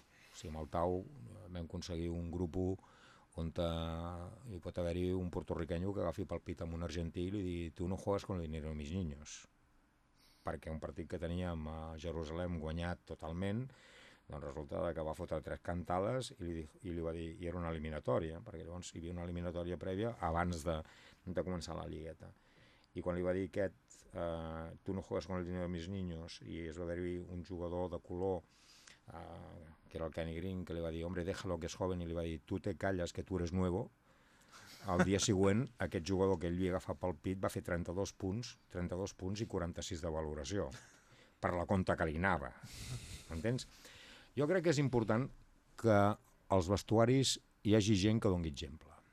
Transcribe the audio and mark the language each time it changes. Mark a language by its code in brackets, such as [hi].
[ca] O sigui, amb el Tau vam aconseguir un grup on hi pot haver-hi un portorriquenyo que agafi pel pit amb un argentí i li digui [es] tu no juegas con el dinero de mis niños. [ca] Perquè un partit que teníem a Jerusalem guanyat totalment, doncs resulta que va fotre tres cantales i li va dir, i era una eliminatòria, perquè llavors hi havia una eliminatòria prèvia abans de començar la lligueta. I quan li va dir aquest, [es] tu no juegas con el dinero de mis niños, [ca] i es va haver-hi un jugador de color... que era el Kenny Green, que li va dir [es] hombre, déjalo que es joven, [ca] i li va dir [es] tu te calles que tu eres nuevo. [ca] El dia següent, aquest jugador que ell li agafa pel pit va fer 32 punts i 46 de valoració per la conta que li anava. Entens? Jo crec que és important que als vestuaris hi hagi gent que doni exemple.